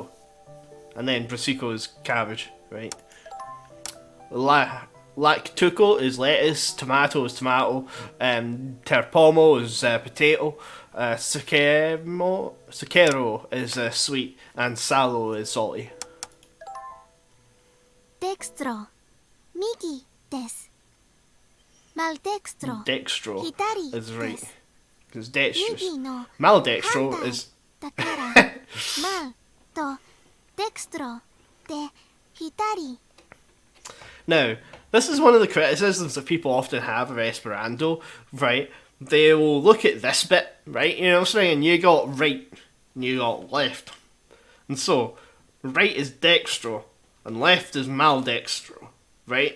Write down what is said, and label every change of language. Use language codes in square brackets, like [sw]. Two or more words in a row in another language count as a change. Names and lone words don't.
[en] And then Brasico is cabbage, right? Lactuco is lettuce, tomato is tomato, terpomo is potato, sucero is sweet, and salo is salty. [ja] Dextro. 右です. [eo] Maldextro. Dextro [ja] Hitari [en] is right. [ja] desu. [en] Because dextrous. [ja] 右の [eo] Maldextro [ja] handai [en] is... [ja] dakara mal to dextro de hitari. [en] Now, this is one of the criticisms that people often have of Esperanto, right? They will look at this bit, right? You know what I'm saying? You got right, and you got left. And so, right is dextro, and left is maldextro, right?